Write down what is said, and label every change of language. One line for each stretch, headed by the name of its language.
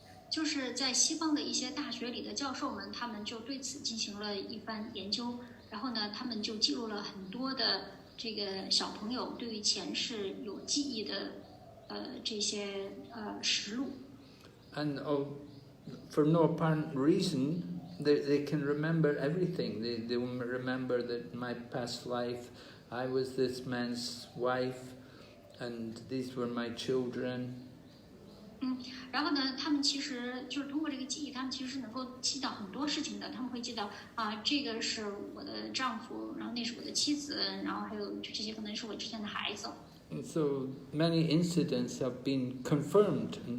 Chinese: 就是在西方的一些大学里的教授们，他们就对此进行了一番研究，然后呢，他们就记录了很多的这个小朋友对于前世有记忆的这些实录。
English: And for no apparent reason, they can remember everything. They will remember that in my past life, I was this man's wife, and these were my children.
Chinese: 然后呢，他们其实就是通过这个记忆，他们其实是能够记到很多事情的。他们会记到这个是我的丈夫，然后那是我的妻子，然后还有这些可能是我之前的孩子。
English: And so many incidents have been confirmed.